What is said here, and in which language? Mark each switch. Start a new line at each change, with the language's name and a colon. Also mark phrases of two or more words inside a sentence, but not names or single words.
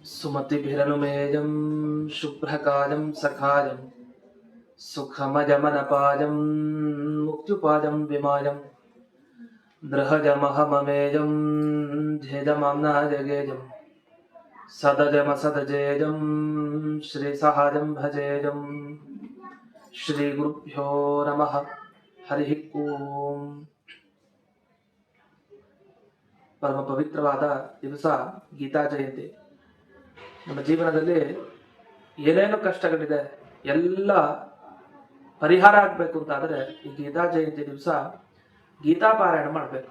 Sanskrit: सुमतिभिरनुमेयं शुभ्रकालं सखायं सुखमजमनपायं मुक्त्युपायं विमायं दृहजमहममेयं ध्येयमाम्नाजगेयं सदजमसदजेयं श्रीसहायं भजेयं श्रीगुरुभ्यो नमः हरिः ಓಂ.
Kannada: ಪರಮ ಪವಿತ್ರವಾದ ದಿವಸ ಗೀತಾ ಜಯಂತಿ. ನಮ್ಮ ಜೀವನದಲ್ಲಿ ಏನೇನು ಕಷ್ಟಗಳಿದೆ ಎಲ್ಲ ಪರಿಹಾರ ಆಗಬೇಕು ಅಂತಾದರೆ ಈ ಗೀತಾ ಜಯಂತಿ ದಿವಸ ಗೀತಾ ಪಾರಾಯಣ ಮಾಡಬೇಕು.